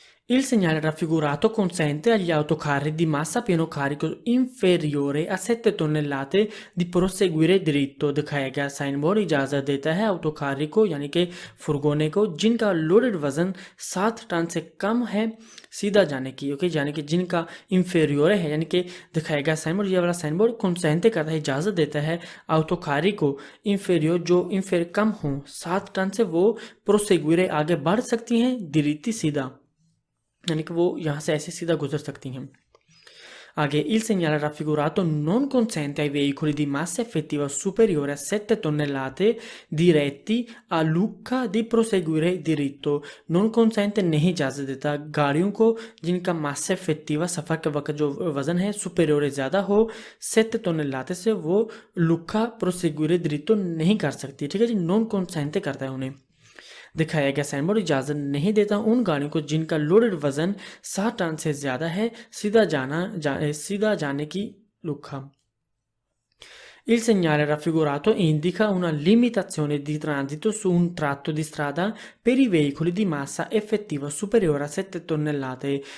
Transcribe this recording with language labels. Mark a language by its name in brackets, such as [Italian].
[Italian] Il segnale raffigurato consente agli autocarri di massa pieno carico inferiore a 7 tonnellate di proseguire dritto। [Hindi] दिखाया गया sign board इजाज़त देता है ऑटोकारी को, यानी कि फुर्गोने को, जिनका लोडेड वज़न 7 टन से कम है सीधा जाने की। ओके, यानी कि जिनका इंफेरियोर है, यानी कि दिखाया गया साइन बोर्ड, ये वाला साइन बोर्ड कंसेंटे करता है, इजाज़त देता है ऑटोकारी को, इंफेरियोर जो इंफेर कम हो 7 टन से, वो प्रोसेगुरे आगे बढ़ सकती हैं, दिरीती सीधा, यानी कि वो यहाँ से ऐसे सीधा गुजर सकती हैं। [Italian] आगे, il segnale raffigurato non consente ai veicoli di massa effettiva superiore a 7 tonnellate diretti a Lucca di proseguire diritto। non consente [Hindi] नहीं इजाज़त देता गाड़ियों को जिनका मासा इफेक्टिवा सफ़र के वक्त जो वज़न है सुपेरियोर ज़्यादा हो 7 tonnellate से, वो लुक्का प्रोसेगुरे दिरितो नहीं कर सकती। ठीक है जी, नॉन कॉन्सेंटे करता है उन्हें। दिखाया गया साइन बोर्ड इजाज़त नहीं देता उन गाड़ियों को जिनका लोडेड वज़न 7 टन से ज़्यादा है सीधा जाने की लुक्का। [Italian] Il segnale raffigurato indica una limitazione di transito su un tratto di strada per i veicoli di massa effettiva superiore a 7 tonnellate।